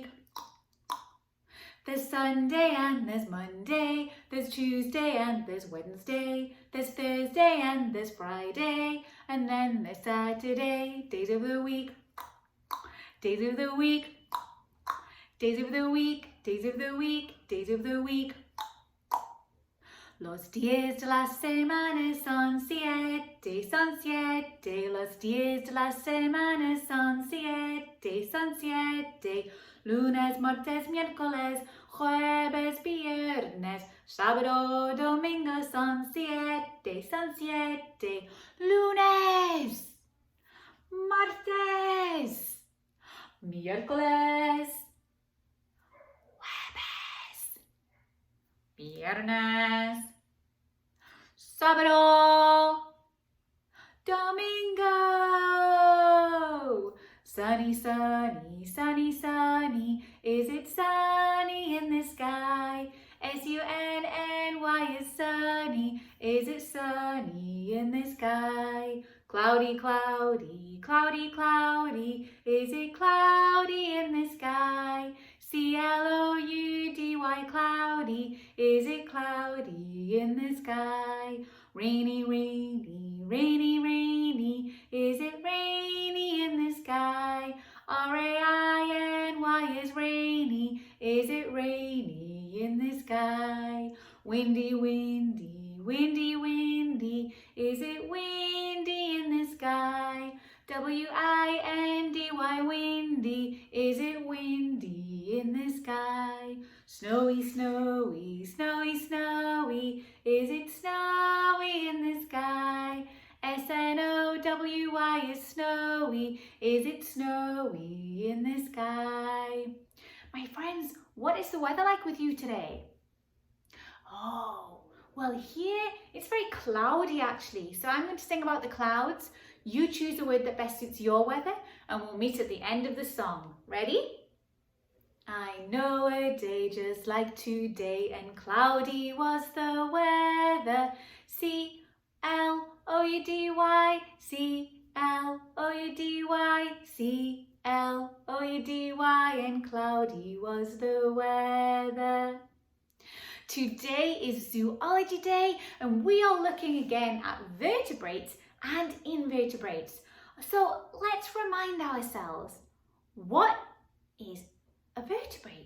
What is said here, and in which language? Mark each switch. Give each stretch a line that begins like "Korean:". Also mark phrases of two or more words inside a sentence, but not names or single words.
English: There's Sunday and there's Monday, there's Tuesday and there's Wednesday, there's Thursday and there's Friday, and then there's Saturday. Days of the week, days of the week, days of the week, days of the week, days of the week.
Spanish: Los días de la semana son siete, son siete. Los días de la semana son siete, son siete. Lunes, martes, miércoles, jueves, viernes, sábado, domingo son siete, son siete. Lunes, martes, miércoles, jueves, viernes, sábado, domingo.
English: Sunny, sunny, sunny, sunny. Is it sunny in the sky? S-U-N-N-Y is sunny. Is it sunny in the sky? Cloudy, cloudy, cloudy, cloudy. Is it cloudy in the sky? C-L-O-U-D-Y, cloudy. Is it cloudy in the sky? Rainy, rainy, rainy, rainy. Is it rainy in the sky? R-A-I-N-Y is rainy. Is it rainy in the sky? Windy, windy, windy, windy. Is it windy in the sky? W-I-N-D-Y, windy. Is it windy in the sky? Snowy, snowy, snowy, snowy. Is it snowy in the sky? S-N-O-W-Y is snowy. Is it snowy in the sky? My friends, what is the weather like with you today? Oh, well here it's very cloudy actually. So I'm going to sing about the clouds. You choose the word that best suits your weather and we'll meet at the end of the song. Ready? I know a day just like today, and cloudy was the weather. C-L-O-U-D-Y, C-L-O-U-D-Y, C-L-O-U-D-Y, and cloudy was the weather. Today is Zoology Day, and we are looking again at vertebrates and invertebrates. So let's remind ourselves, what is a vertebrate?